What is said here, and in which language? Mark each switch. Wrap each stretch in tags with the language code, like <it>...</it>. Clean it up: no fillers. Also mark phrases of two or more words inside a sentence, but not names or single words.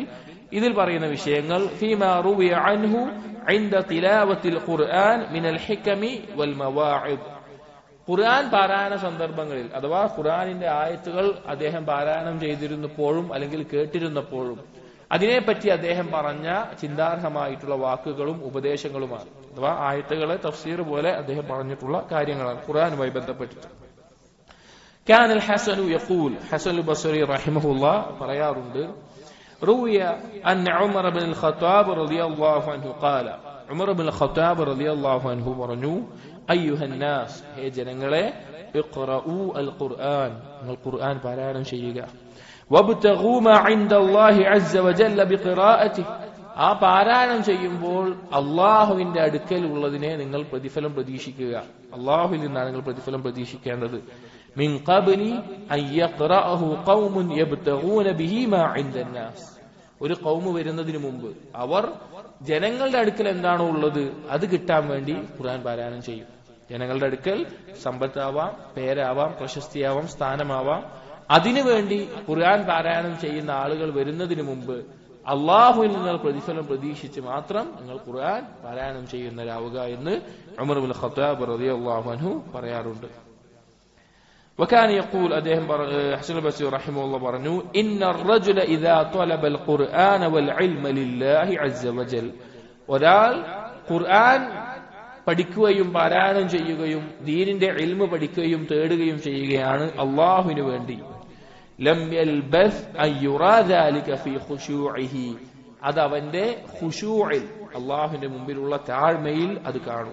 <ml>ഇതിൽ പറയുന്ന വിഷയങ്ങൾ</ml> <ar>فيما روي عنه عند تلاوة القرآن من الحكم والمواعظ,</ar> <ml>ഖുർആൻ പാരായണ സന്ദർഭങ്ങളിൽ അഥവാ ഖുർആനിന്റെ ആയത്തുകൾ അദ്ദേഹം പാരായണം ചെയ്തിരുന്നപ്പോഴും അല്ലെങ്കിൽ കേട്ടിരുന്നപ്പോഴും അതിനെപ്പറ്റി അദ്ദേഹം പറഞ്ഞ ചിന്താർഹമായിട്ടുള്ള വാക്കുകളും ഉപദേശങ്ങളുമാണ്. അഥവാ ആയത്തുകളെ തഫ്സീർ പോലെ അദ്ദേഹം പറഞ്ഞിട്ടുള്ള കാര്യങ്ങളാണ് ഖുർആനുമായി ബന്ധപ്പെട്ടിട്ട്.</ml> <ar>كان الحسن يقول,</ar> <ml>ഹസൻ ബസ്രി റഹിമഹുല്ലാ പറയാറുണ്ട്,</ml> <ar>روي أن عمر بن الخطاب رضي الله عنه قال,</ar> <ml>ഉമർ ബിൻ ഖത്താബ്</ml> <ar>رضي الله عنه</ar> <ml>പറഞ്ഞു,</ml> <ar>أيها الناس,</ar> <ml>ഹേ ജനങ്ങളെ,</ml> <ar>اقرؤوا القرآن,</ar> <ml>നിങ്ങൾ ഖുർആൻ പാരായണം ചെയ്യുക.</ml> <ar>وابتغوا ما عند الله عز وجل بقراءته,</ar> <ml>ആ പാരായണം ചെയ്യുമ്പോൾ അള്ളാഹുവിന്റെ അടുക്കൽ ഉള്ളതിനെ നിങ്ങൾ പ്രതിഫലം പ്രതീക്ഷിക്കുക. അള്ളാഹുവിൽ നിന്നാണ് നിങ്ങൾ പ്രതിഫലം പ്രതീക്ഷിക്കേണ്ടത്.</ml> <ar>من قبل أن يقرأه قوم يبتغون به ما عند الناس,</ar> <ml>ഒരു ഖൗമ് വരുന്നതിന് മുമ്പ് അവർ ജനങ്ങളുടെ അടുക്കൽ എന്താണോ ഉള്ളത് അത് കിട്ടാൻ വേണ്ടി ഖുർആൻ പാരായണം ചെയ്യും. ജനങ്ങളുടെ അടുക്കൽ സമ്പത്താവാം, പേരാവാം, പ്രശസ്തിയാവാം, സ്ഥാനമാവാം, അതിനുവേണ്ടി ഖുർആൻ പാരായണം ചെയ്യുന്ന ആളുകൾ വരുന്നതിന് മുമ്പ് അള്ളാഹുവിൽ നിങ്ങൾ പ്രതിഫലം പ്രതീക്ഷിച്ച് മാത്രം നിങ്ങൾ ഖുർആൻ പാരായണം ചെയ്യുന്നവരാവുക എന്ന് ഉമർ ബിൻ ഖത്താബ്</ml> <ar>رضي الله عنه</ar> <ml>പറയാറുണ്ട്.</ml> <ar>وكان يقول,</ar> <ml>അദ്ദേഹം ഹസൻ ബസ്രി റഹിമഹുല്ലാഹ് പറഞ്ഞു,</ml> <ar>إن الرجل إذا طلب القرآن والعلم لله عز وجل,</ar> <ml>ഒരാൾ ഖുർആൻ പഠിക്കുകയും പാരായണം ചെയ്യുകയും ദീനിന്റെ ഇൽമ് പഠിക്കുകയും തേടുകയും ചെയ്യുകയാണ് അള്ളാഹുവിന് വേണ്ടി,</ml> <ar>لم يلبث أن يرى ذلك في خشوعه,</ar> <ml>അത് അവന്റെ ഖുശൂഇൽ അള്ളാഹുവിന്റെ മുമ്പിലുള്ള താഴ്മയിൽ അത് കാണും.</ml>